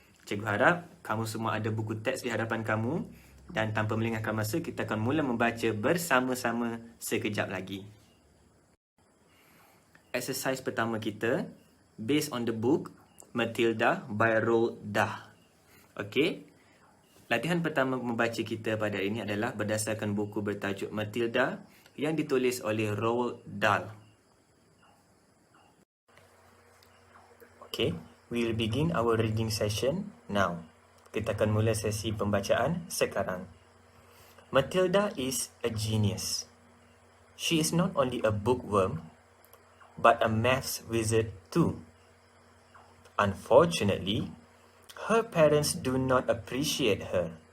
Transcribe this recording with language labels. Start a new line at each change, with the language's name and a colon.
Malay: Cikgu harap kamu semua ada buku teks di hadapan kamu dan tanpa melengahkan masa, kita akan mula membaca bersama-sama sekejap lagi.
English: Exercise
Malay: pertama kita,
English: based on the book Matilda by Roald Dahl.
Malay: Okey, latihan pertama membaca kita pada hari ini adalah berdasarkan buku bertajuk Matilda yang ditulis oleh Roald Dahl.
English: Okay, we will begin our reading session now.
Malay: Kita akan mula sesi pembacaan sekarang.
English: Matilda is a genius. She is not only a bookworm, but a maths wizard too. Unfortunately, her parents do not appreciate her.